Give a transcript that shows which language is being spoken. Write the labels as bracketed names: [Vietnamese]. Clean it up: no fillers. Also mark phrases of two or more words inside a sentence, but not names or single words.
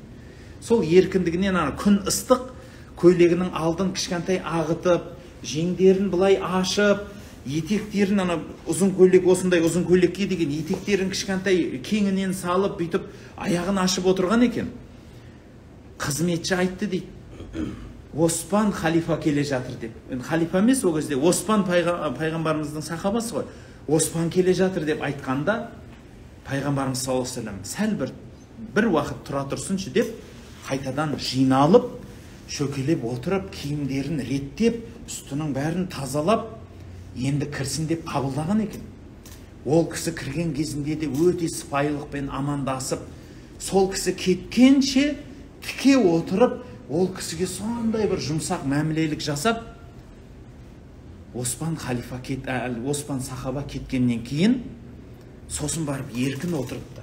[Kazakh] Сол еркіндігінен күн ыстық, көйлегінің алдын кішкентай ағытып, жеңдерін былай ашып, етектерін ана ұзын көйлек, осындай ұзын көйлекке деген етектерін кішкентай кеңінен салып, бүйтіп аяғын ашып отырған екен. Қызметші айтты дейді, Оспан халифа келе жатыр деп. Халифа емес ол кезде, Оспан пайғамбарымыздың сахабасы ғой. Оспан келе жатыр деп айтқанда, пайғамбарымыз [Arabic] صلى الله عليه وسلم [Kazakh] сәл бір уақыт тұра тұрсыншы деп, қайтадан жиналып, шөкелеп отырып, киімдерін реттеп, үстінің бәрін тазалап, енді кірсін деп қабылдаған екен. Ол кісі кірген кезінде де өте сыпайылықпен амандасып, сол кісі кеткенше тіке отырып, ол кісіге сондай бір жұмсақ мәмілелік жасап, Оспан сахаба кеткеннен кейін, сосын барып еркін отырыпты.